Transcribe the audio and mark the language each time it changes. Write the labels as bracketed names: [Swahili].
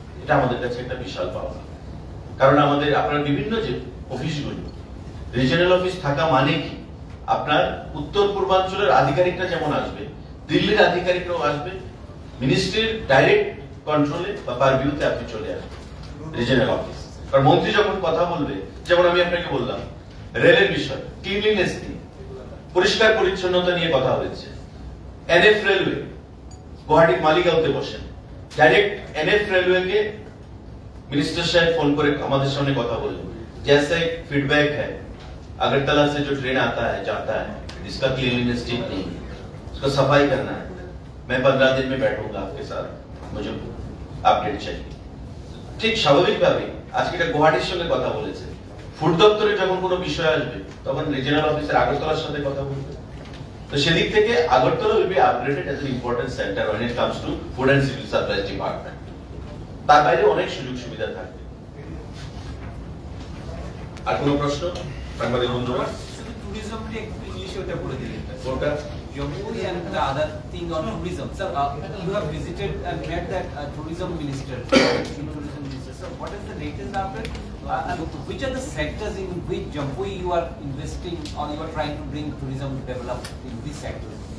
[Bangla] এটা আমাদের কাছে একটা বিশাল পাওয়া। কারণ আমাদের আপনার বিভিন্ন যে অফিসগুলো রিজিওনাল অফিস থাকা মানে কি, আপনার উত্তর পূর্বাঞ্চলের আধিকারিকরা যেমন আসবে, দিল্লির আধিকারিকরাও আসবে, মিনিস্ট্রির ডাইরেক্ট কন্ট্রোলে বা পারভিউতে আপনি চলে আসবেন রিজিওনাল অফিস। কারণ মন্ত্রী যখন কথা বলবে, যেমন আমি আপনাকে বললাম রেলের বিষয়, ক্লিনলিনেস নিয়ে, পরিষ্কার পরিচ্ছন্নতা নিয়ে কথা হয়েছে। এনএফ রেলওয়ে গুয়াহাটির মালিগাঁওতে বসেন, ডাইরেক্ট এনএফ রেলওয়ে কে [Hindi] मिनिस्टर साहब फोन पर हमारे सामने [Bangla] কথা বলেন, [Hindi] जैसे फीडबैक है अगरतला से जो ट्रेन आता है जाता है इसका क्लीनलीनेस ठीक नहीं है, उसका सफाई करना है। मैं 15 दिन में बैठूंगा आपके साथ, मुझे अपडेट चाहिए। [Bangla] ঠিক স্বাভাবিকভাবে আজকে এটা গুয়াহাটির সঙ্গে কথা বলেছে, ফুড দপ্তরে যখন কোনো বিষয় আসবে তখন রিজিওনাল অফিসার আগরতলার সাথে কথা বলবে। তো সেদিক থেকে [English] Agartala will be upgraded as an important center when it comes to food and civil supplies department। [Bangla] তার বাইরে অনেক সুযোগ সুবিধা থাকবে। আর কোনো প্রশ্ন সাংবাদিক বন্ধুরা? শুধু ট্যুরিজমটি একটু ইংলিশে ওটা বলে দিলেন। কোনটা? [English] Jammu and the other thing on tourism. Sir, you have visited and met that tourism minister. So, what is the latest update? And which are the sectors in which Jammu you are investing or you are trying to bring tourism develop in these sectors?